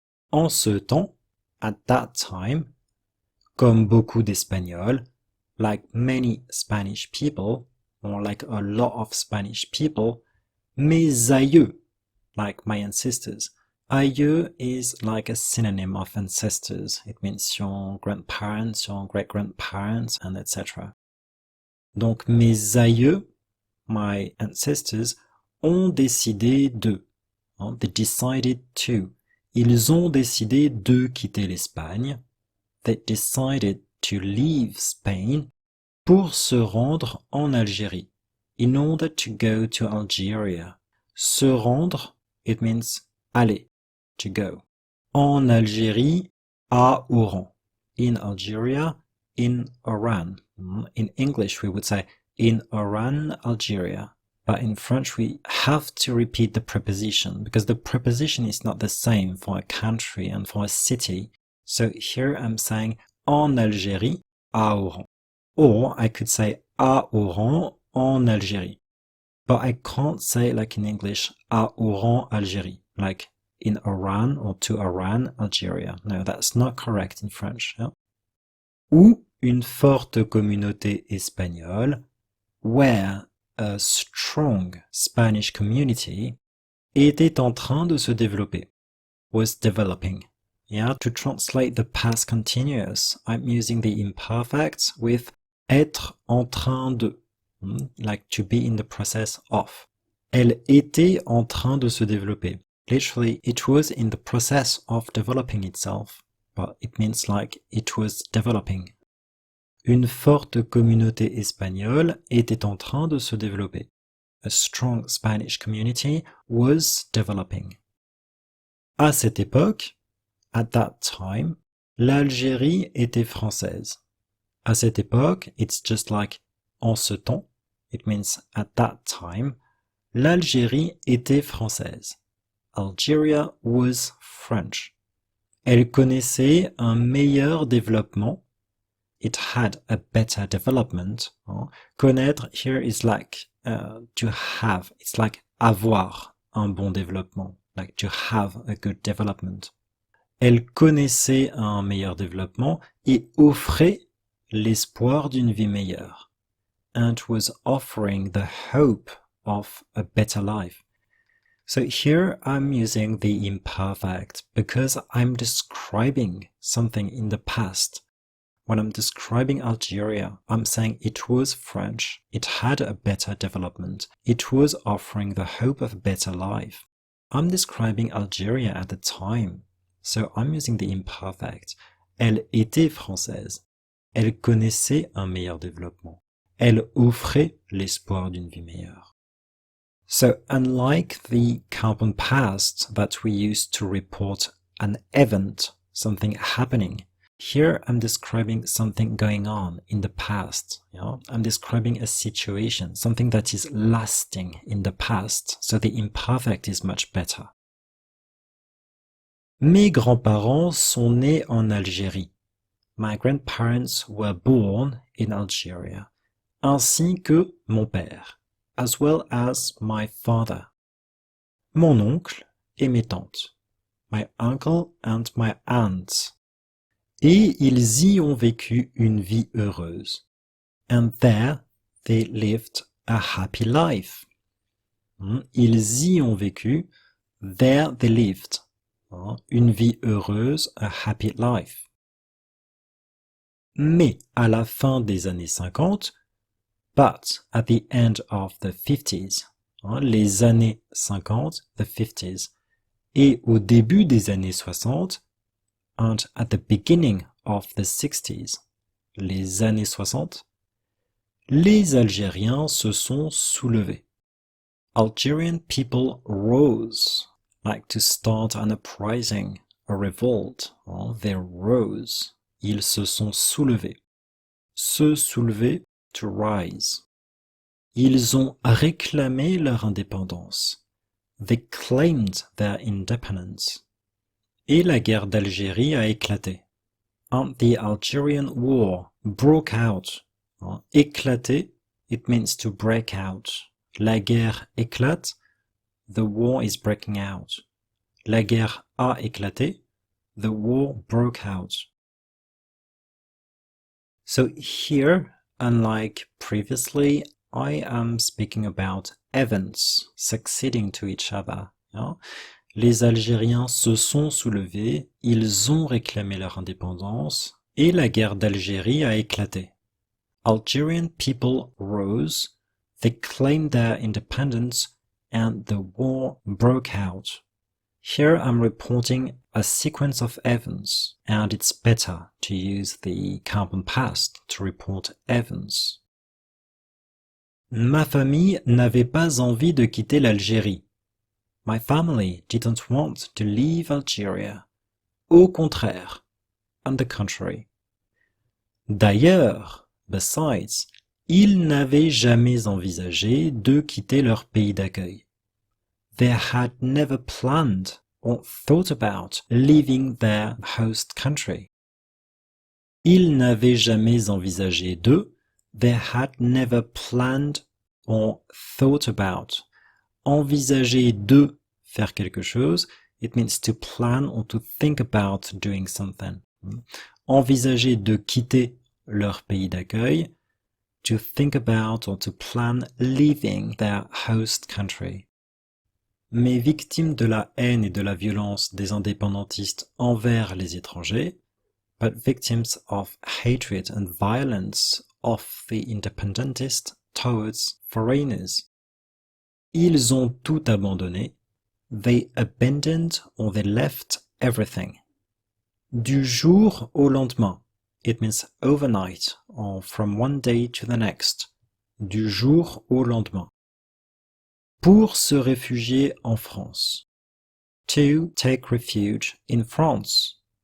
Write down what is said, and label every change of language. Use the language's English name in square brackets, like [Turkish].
[French] En ce temps, [English] at that time, [French] comme beaucoup d'Espagnols, [English] like many Spanish people, or like a lot of Spanish people, [French] mes aïeux, [English] like my ancestors. Aïeux is like a synonym of ancestors. It means your grandparents, your great-grandparents, and etc. [French] Donc mes aïeux, [English] my ancestors, [French] ont décidé de. [English] They decided to. [French] Ils ont décidé de quitter l'Espagne. [English] They decided to leave Spain [French] pour se rendre en Algérie. [English] In order to go to Algeria. [French] Se rendre, [English] it means aller, to go. [French] En Algérie, à Oran. [English] In Algeria, in Oran. In English we would say in Oran, Algeria. But in French we have to repeat the preposition because the preposition is not the same for a country and for a city. So here I'm saying [French] en Algérie, à Oran. [English] Or I could say [French] à Oran, en Algérie. [English] But I can't say like in English, [French] à Oran, Algérie, [English] like in Oran or to Oran, Algeria. No, that's not correct in French. Yeah? [French] Ou une forte communauté espagnole, [English] where a strong Spanish community [French] était en train de se développer, [English] was developing. Yeah, to translate the past continuous, I'm using the imperfect with [French] être en train de. [English] Like to be in the process of. [French] Elle était en train de se développer. [English] Literally, it was in the process of developing itself, but it means like it was developing. [French] Une forte communauté espagnole était en train de se développer. [English] A strong Spanish community was developing. [French] À cette époque, [English] at that time, [French] l'Algérie était française. À cette époque, [English] it's just like [French] en ce temps. [English] It means at that time, [French] l'Algérie était française. [English] Algeria was French. [French] Elle connaissait un meilleur développement. [English] It had a better development. Connaître here is like to have. It's like [French] avoir un bon développement. [English] Like to have a good development. [French] Elle connaissait un meilleur développement et offrait l'espoir d'une vie meilleure. [English] And was offering the hope of a better life. So here I'm using the imperfect because I'm describing something in the past. When I'm describing Algeria, I'm saying it was French, it had a better development, it was offering the hope of a better life. I'm describing Algeria at the time, so I'm using the imperfect. [French] Elle était française. Elle connaissait un meilleur développement. Elle offrait l'espoir d'une vie meilleure. [English] So unlike the compound past that we use to report an event, something happening, here I'm describing something going on in the past. I'm describing a situation, something that is lasting in the past, so the imperfect is much better. [French] Mes grands-parents sont nés en Algérie. [English] My grandparents were born in Algeria. [French] Ainsi que mon père, [English] as well as my father. [French] Mon oncle et mes tantes. [English] My uncle and my aunts. [French] Et ils y ont vécu une vie heureuse. [English] And there they lived a happy life. [French] Ils y ont vécu, [English] there they lived. [French] Une vie heureuse, [English] a happy life. [French] Mais à la fin des années 50, [English] but at the end of the 50s, [French] hein, les années 50, [English] the 50s, [French] et au début des années 60, [English] and at the beginning of the 60s, [French] les années 60, les Algériens se sont soulevés. [English] Algerian people rose, like to start an uprising, a revolt, hein, they rose. [French] Ils se sont soulevés. Se soulever, [English] to rise. [French] Ils ont réclamé leur indépendance. [English] They claimed their independence. [French] Et la guerre d'Algérie a éclaté. [English] And the Algerian War broke out. Éclater, it means to break out. [French] La guerre éclate, [English] the war is breaking out. [French] La guerre a éclaté, [English] the war broke out. So here, unlike previously, I am speaking about events succeeding to each other. [French] Les Algériens se sont soulevés, ils ont réclamé leur indépendance, et la guerre d'Algérie a éclaté. [English] Algerian people rose, they claimed their independence, and the war broke out. Here I'm reporting a sequence of events, and it's better to use the compound past to report events. [French] Ma famille n'avait pas envie de quitter l'Algérie. [English] My family didn't want to leave Algeria. [French] Au contraire, [English] on the contrary. [French] D'ailleurs, besides, ils n'avaient jamais envisagé de quitter leur pays d'accueil. [English] They had never planned or thought about leaving their host country. [French] Ils n'avaient jamais envisagé de, [English] they had never planned or thought about. [French] Envisager de faire quelque chose, [English] it means to plan or to think about doing something. [French] Envisager de quitter leur pays d'accueil, [English] to think about or to plan leaving their host country. [French] Mais victimes de la haine et de la violence des indépendantistes envers les étrangers, [English] but victims of hatred and violence of the independentists towards foreigners. [French] Ils ont tout abandonné. [English] They abandoned or they left everything. [French] Du jour au lendemain. [English] It means overnight or from one day to the next. [French] Du jour au lendemain. Pour se réfugier en France. [English] To take refuge in France.